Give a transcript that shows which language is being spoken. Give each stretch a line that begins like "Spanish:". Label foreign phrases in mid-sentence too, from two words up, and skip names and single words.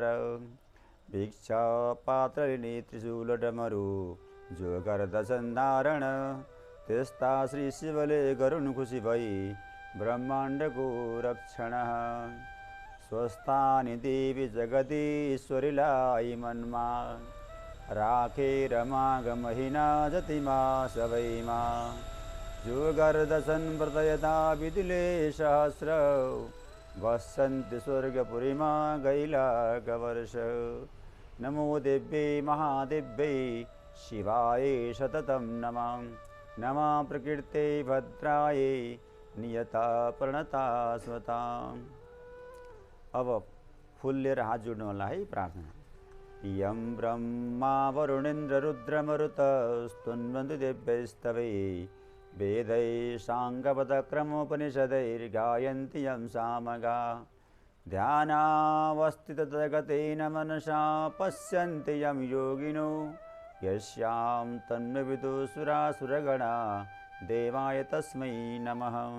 Nepali: भिक्षा पात्रले त्रिशूल डमरु जो गर्दछन् धारण त्यस्ता श्री शिवले गरुन् खुसी भई ब्रह्माण्डको रक्षण। स्वस्थानि देवी जगदीश्वरीलाई मनमा राखेर माघ महिना जतिमा सबैमा जो गर्दछन् व्रत यथा विधिले सहस्र बसन्ति स्वर्गपुरीमा गैलाक वर्ष।
Sanskrit: नमो देव्यै महादेव्यै शिवाय सततं नमः। नमः प्रकृते भद्रायै नियता प्रणता स्वता।
Nepali: अब फूल लिएर हात जोड्नु होला है प्रार्थना।
Sanskrit: यं ब्रह्मा वरुणेन्द्र रुद्रमरुत स्तुन्वन्तु देव्यैस्तवै वेदै साङ्गपदक्रमोपनिषदैर्गायन्ति यं सामगा। ध्यानावस्थितजगतेन मनसा पश्यन्ति यं योगिनो यस्यां तन्मविदुसुरासुरगणा देवाय तस्मै नमः।